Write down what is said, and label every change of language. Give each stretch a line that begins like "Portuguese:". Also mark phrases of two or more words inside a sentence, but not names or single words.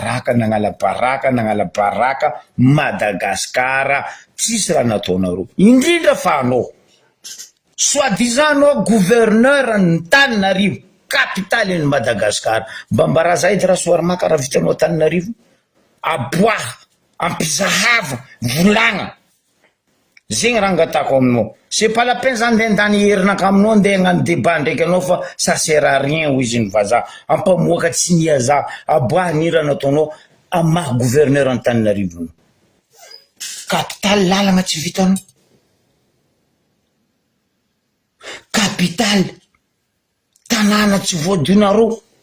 Malagasy: baraka Madagasikara tsisy raha nataonareo indrindra fa anao
French: soi-disant anao gouverneur
Malagasy: ny Tananarivo capitale ny Madagasikara mba mbaraza edy rasoir maka raha vitanao Tananarivo aboaha ampizahava volagna zegny raha angatako aminao
French: c'est pas la peine
Malagasy: zany ndendany herinaka aminao ndeha hagnano débat ndraiky anao fa
French: ça sert à rien
Malagasy: ho izy ny vazaha ampamoaka tsy niaza aboaha ny raha nataonao amaha gouverneur Antananarivo capitale lalagna tsy vitanao capitale tanàna tsy voadionareo